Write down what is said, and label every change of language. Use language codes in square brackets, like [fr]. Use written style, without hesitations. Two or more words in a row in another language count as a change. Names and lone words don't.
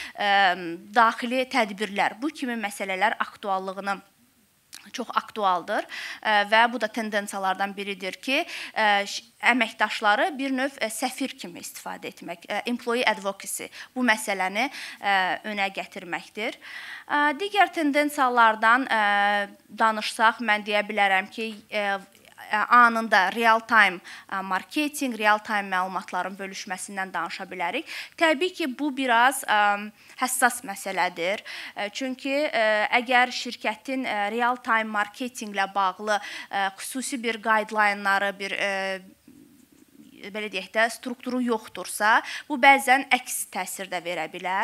[az] daxili tədbirlər, bu kimi məsələlər aktuallığını çox aktualdır və bu da tendensiyalardan biridir ki, əməkdaşları bir növ səfir kimi istifadə etmək, [en] employee advocacy [az] bu məsələni önə gətirməkdir. Digər tendensiyalardan danışsaq, mən deyə bilərəm ki, anında [en] real-time marketing, [az] real-time məlumatların bölüşməsindən danışa bilərik. Təbii ki, bu biraz həssas məsələdir. Çünki əgər şirkətin real-time marketinqlə bağlı xüsusi bir guideline-ları, bir belə deyək də, strukturu yoxdursa, bu bəzən əks təsir də verə bilər.